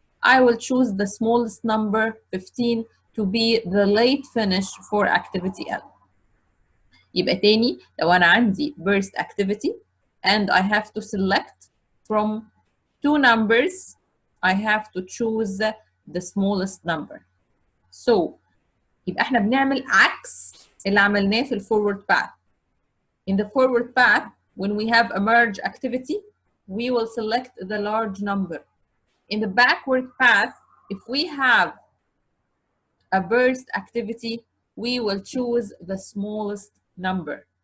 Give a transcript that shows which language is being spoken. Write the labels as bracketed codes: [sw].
[en] I will choose the smallest number 15 to be the late finish for activity L. [ar] يبقى تاني لو أنا عندي [en] burst activity and I have to select from two numbers, I have to choose the smallest number. [ar] So يبقى احنا بنعمل عكس اللي عملناه في forward path. [en] In the forward path, when we have a merge activity, we will select the large number. In the backward path, if we have a burst activity, we will choose the smallest number.